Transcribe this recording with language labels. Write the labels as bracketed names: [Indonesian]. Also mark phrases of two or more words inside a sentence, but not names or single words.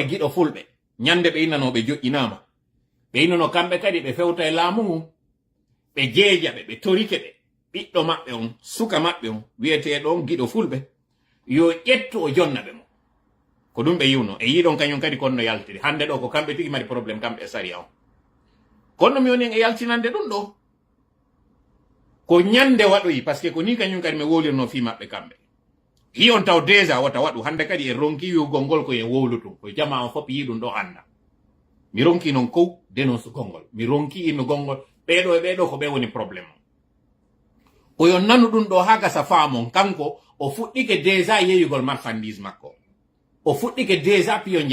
[Fula] giɗo fulɓe ñande ɓe innanoɓe joƴƴinama ɓe innano kamɓe kadi ɓe fewta e laamu ngun ɓe jeeja ɓe torike ɓe ɓiɗɗo maɓɓe on suka maɓɓe on wiyeteɗo on giɗo fulɓe yo ƴettu o jonnaɓe mo ko ɗum ɓe yiwno e yiɗon kañum kadi konno yaltiri hande ɗo ko kamɓe tigi mari probléme kamɓe e sariya on kono mi woni e yaltinande ɗum ɗo ko ñande waɗoyi [French] par ce que [Fula] ko ni kañum kadi mi wowlirno fi maɓɓe kamɓe hiyon taw déjà wata waɗu hande kadi e ronki wiwgol ngol ko en wowlutu ko jama on fop yi ɗum ɗo anda mi ronki noon kow dénonce gongol mi ronki inno gongol ɓeɗo e ɓeɗo ko ɓe woni probléme o yo nanu ɗum ɗo ha gasa faamon kanko o fuɗɗike déjà yeyugol marchandise makko o fuɗɗike déjà piyonje